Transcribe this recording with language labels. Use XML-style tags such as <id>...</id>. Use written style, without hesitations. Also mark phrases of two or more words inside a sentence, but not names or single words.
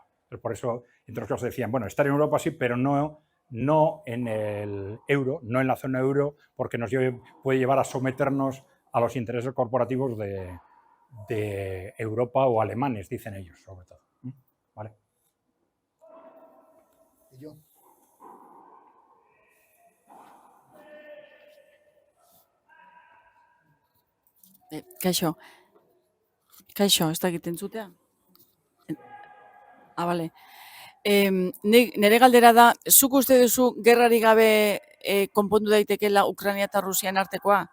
<es>Por eso, entre otras cosas, decían, bueno, estar en Europa sí, pero no en el euro, no en la zona euro, porque nos puede llevar a someternos a los intereses corporativos de Europa o alemanes, dicen ellos, sobre todo. ¿Vale? ¿Y yo?</es> <eu>Kaixo, ez dakit entzutea? Bale. Nire galdera da, zuk uste duzu gerrari gabe konpondu daitekela Ukraina eta Rusian artekoa?</eu>